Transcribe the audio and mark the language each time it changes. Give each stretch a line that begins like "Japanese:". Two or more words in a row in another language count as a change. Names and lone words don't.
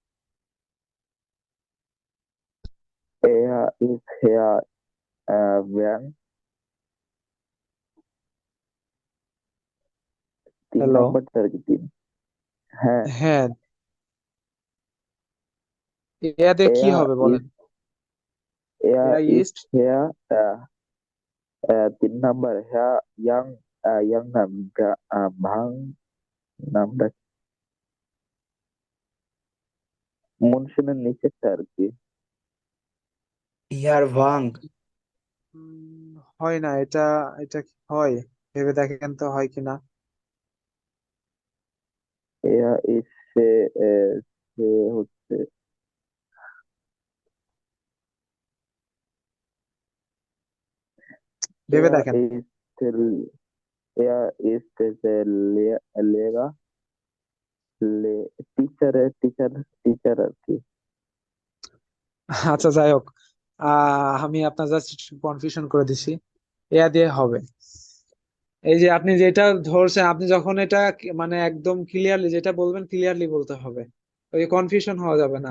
German: Er ist Herr Wern।
Bangla: তিন হ্যালো। নাম্বারটা আর কি, তিন। হ্যাঁ। হ্যাঁ, ইয়া দিয়ে কি
German: Er
Bangla: হবে বলেন।
German: ist, er ইয়া ist ইস্ট,
Bangla: Herr 3 নাম্বার Herr Yang, Yang নামটা ভাং নামটা মনসুনের নিচেরটা আর কি।
German: er Wang.
Bangla: হয় না এটা, এটা কি হয়? ভেবে দেখেন তো হয় কিনা।
German: Er ist
Bangla: সে হচ্ছে, ভেবে
German: er
Bangla: দেখেন।
German: ist er ist Lehrer,
Bangla: টিচার আর কি। আচ্ছা, যাই হোক, আমি আপনার
English: just confusion
Bangla: করে দিছি। ইয়া দিয়ে হবে। এই যে আপনি যেটা ধরছেন, আপনি যখন এটা মানে একদম ক্লিয়ারলি যেটা বলবেন ক্লিয়ারলি বলতে হবে, ওই কনফিউশন হওয়া যাবে না।